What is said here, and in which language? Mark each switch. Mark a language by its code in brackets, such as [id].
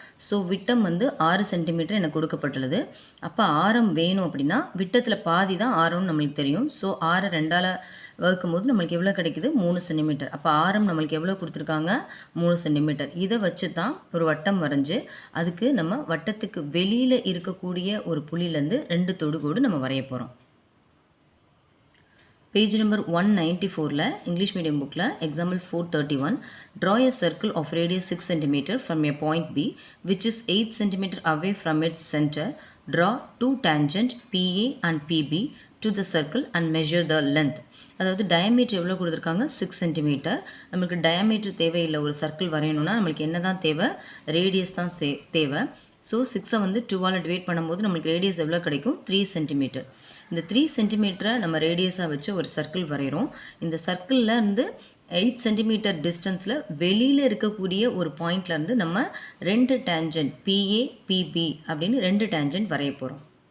[ta] So விட்டம் 6 centimetre எனக்கு கொடுக்கப்பட்டுள்ளது. அப்போ ஆரம் வேணும் அப்படின்னா விட்டத்தில் பாதி தான் ஆரம்னு நம்மளுக்கு தெரியும். ஸோ 6 2ஆல் வகுக்கும் போது நம்மளுக்கு எவ்வளோ கிடைக்குது, 3 சென்டிமீட்டர். அப்போ ஆரம் நம்மளுக்கு எவ்வளோ கொடுத்துருக்காங்க, 3 சென்டிமீட்டர். இதை வச்சு தான் ஒரு வட்டம் வரைஞ்சி அதுக்கு நம்ம வட்டத்துக்கு வெளியில் இருக்கக்கூடிய ஒரு புள்ளியிலேருந்து 2 தொடுகோடு நம்ம வரைய போகிறோம். பேஜ் நம்பர் 194ல் இங்கிலீஷ் மீடியம் புக்கில் example 431 [en] draw a circle of radius 6 cm from a point B which is 8 cm away from its center. Draw two tangent PA and PB to the circle and measure the length. [ta] அதாவது diameter எவ்வளோ கொடுத்துருக்காங்க, 6 centimetre. நம்மளுக்கு diameter தேவையில்லை, ஒரு circle வரையணும்னா நம்மளுக்கு என்ன தான் தேவை, ரேடியஸ் தான் தேவை. ஸோ 6ஐ 2ஆல் டிவைட் பண்ணும்போது நம்மளுக்கு ரேடியஸ் எவ்வளோ கிடைக்கும், 3 சென்டிமீட்டர். இந்த 3 சென்டிமீட்டரை நம்ம ரேடியஸாக வச்சு ஒரு சர்க்கிள் வரைகிறோம். இந்த சர்க்கிளில் 8 சென்டிமீட்டர் டிஸ்டன்ஸில் வெளியில் இருக்கக்கூடிய ஒரு பாயிண்ட்லேருந்து நம்ம 2 டேஞ்சன்ட் PA PB அப்படின்னு 2 டேஞ்சன்ட் வரைய போகிறோம்.